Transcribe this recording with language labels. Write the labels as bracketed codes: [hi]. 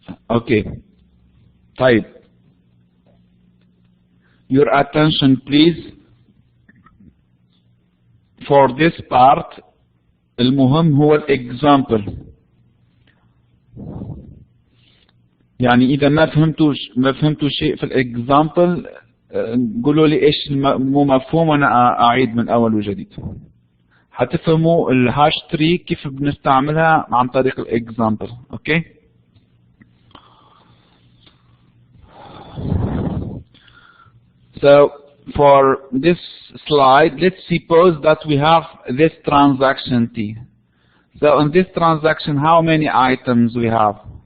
[en] Okay. Type. Your attention please. For this part, [ar] المهم هو الexample. يعني إذا ما فهمتوا شيء في الإكزامبل قولوا لي إيش مو مفهوم وأنا أعيد من أول وجديد. هتفهموا الهاش تري كيف بنستعملها عن طريق الإكزامبل. [en] Okay? So for this slide, let's suppose that we have this transaction T. So in this transaction, how many items we have?